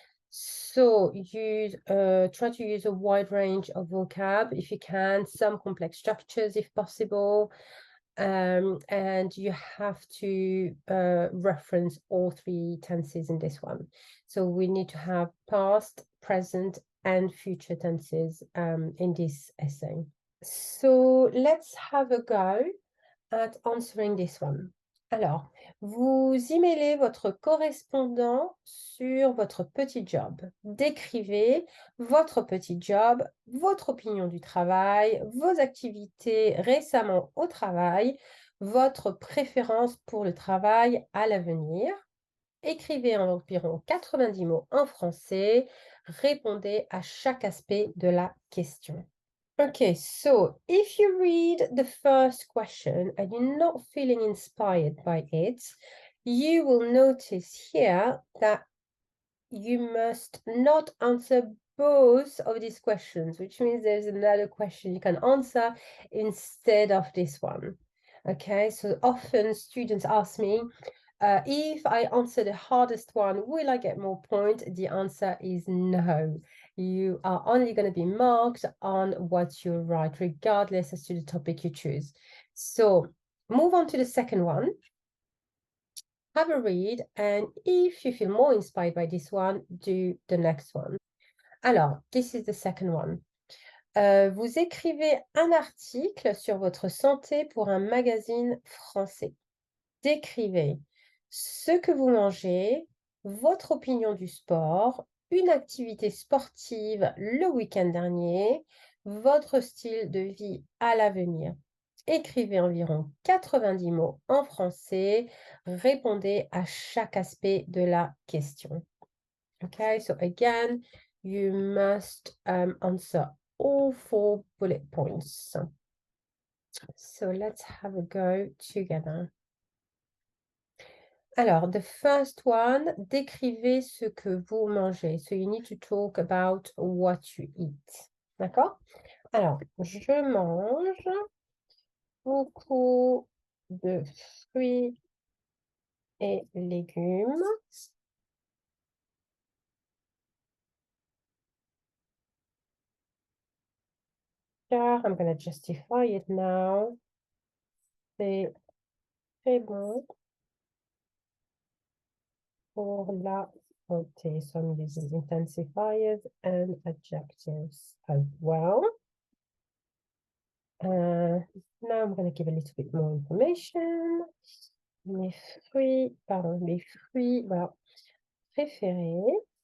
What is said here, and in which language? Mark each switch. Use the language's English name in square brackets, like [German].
[English] So try to use a wide range of vocab if you can, some complex structures if possible, and you have to reference all 3 tenses in this one. So we need to have past, present, and future tenses in this essay. So let's have a go at answering this one. [French] Alors, vous y mêlez votre correspondant sur votre petit job. Décrivez votre petit job, votre opinion du travail, vos activités récemment au travail, votre préférence pour le travail à l'avenir. Écrivez environ 90 mots en français. Répondez à chaque aspect de la question. [English] Okay, so if you read the first question and you're not feeling inspired by it, you will notice here that you must not answer both of these questions, which means there's another question you can answer instead of this one. Okay, so often students ask me, if I answer the hardest one, will I get more points? The answer is no. You are only going to be marked on what you write, regardless as to the topic you choose. So move on to the second one. Have a read, and if you feel more inspired by this one, do the next one. Alors, this is the second one. [French] Vous écrivez un article sur votre santé pour un magazine français. Décrivez ce que vous mangez, votre opinion du sport, une activité sportive le week-end dernier, votre style de vie à l'avenir. Écrivez environ 90 mots en français. Répondez à chaque aspect de la question. [English] Okay, so again, you must answer all 4 bullet points. So let's have a go together. [French] Alors, [English] the first one, [French] décrivez ce que vous mangez. [English] So you need to talk about what you eat. [French] D'accord? Alors, je mange beaucoup de fruits et légumes. [English] Car, I'm going to justify it now. [French] C'est très bon pour la santé. [English] So I'm using intensifiers and adjectives as well. Now I'm going to give a little bit more information. [French] Mes fruits, voilà, préférés.